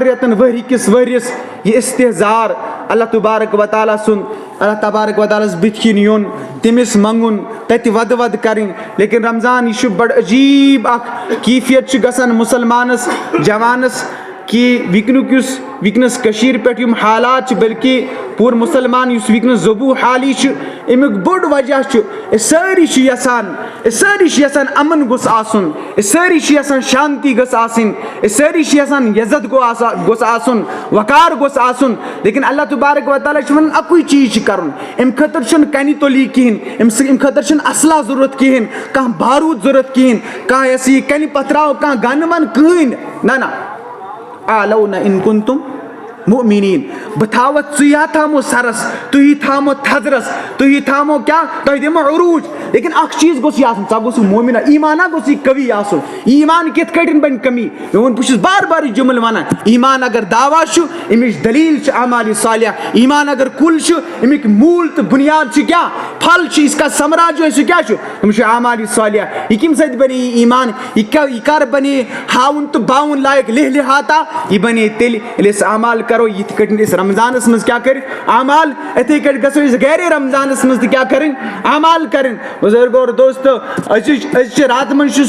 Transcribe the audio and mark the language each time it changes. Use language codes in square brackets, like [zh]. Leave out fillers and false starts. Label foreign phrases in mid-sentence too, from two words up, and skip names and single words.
[ks] رٮ۪تن ؤری کِس ؤرِیس یہِ استحزار [ar] اللہ تبارک و تعالیٰ [ks] سُنٛد [ar] اللہ تبارک و تعالیٰ [ks] ہس بٕتھِ کِنۍ یُن تٔمِس منٛگُن تتہِ ودٕ ودٕ کرٕنۍ لیکن رمضان یہِ چھُ بڑٕ عجیٖب اکھ کیفیت چھِ گژھان مُسلمانس جوانس کہ وٕنکیُک یُس وٕنکٮ۪نس کٔشیٖرِ پٮ۪ٹھ یِم حالات چھِ بلکہِ پوٗرٕ مُسلمان یُس وٕنکٮ۪نس ذبوٗح حالی چھُ امیُک بوٚڑ وجہ چھُ أسۍ سٲری چھِ یژھان امن گوٚژھ آسُن أسۍ سٲری چھِ یژھان شانتی گٔژھ آسٕنۍ أسۍ سٲری چھِ یژھان عزت گوٚژھ آسُن وقار گوٚژھ آسُن لیکن [ar] اللہ تبارک و تعالیٰ [ks] چھُ ونان اکُے چیٖز چھُ کرُن امہِ خٲطرٕ چھُنہٕ کنہِ تولی کہیٖنۍ امہِ خٲطرٕ چھُنہٕ اصلہ ضروٗرت کہیٖنۍ کانٛہہ باروٗد ضروٗرت کہیٖنۍ کانٛہہ یہِ ہسا یہِ کنہِ پتھراو کانٛہہ گنہٕ ون کٕہٕنۍ نہ آلونا [ar] ان کنتم مؤمنین [ks] بہٕ تھاوتھ ژٕے تھامو سرس تُہی تھامو تھزرس تُہی تھامو کیاہ تۄہہِ دِمو عروٗج لیکن اکھ چیٖز گوٚژھ یہِ آسُن ژٕ گوٚژھ مومِنا ایمانا گوٚژھ یہِ قوی آسُن ایمان کِتھ کٲٹھۍ بنہِ کمی بہٕ چھُس بار بار یہِ جملہٕ ونان ایمان اگر دعوا چھُ امِچ دلیٖل چھِ اعمالِ صالحہ ایمان اگر کُل چھُ امیُک موٗل تہٕ بُنیاد چھُ کیاہ پھل چھُ [ur] اس کا ثمرا جو ہے [ks] سُہ کیاہ چھُ تِم چھِ اعمالِ صالحہ یہِ کمہِ سۭتۍ بنے یہِ ایمان یہِ کر بنے ہاوُن تہٕ باوُن لایق لِحاظہ یہِ بنے تیٚلہِ ییٚلہِ أسۍ اعمال کرو یِتھ کٲٹھۍ أسۍ رمضانس منٛز کیاہ کٔرۍ اعمال اِتھٕے کٲٹھۍ گژھو أسۍ گرِ رمضانس منٛز تہِ کیاہ کٔرٕنۍ اعمال کٔرٕنۍ بُزرگو اور دوستو أزچہِ راتہٕ منٛز چھُ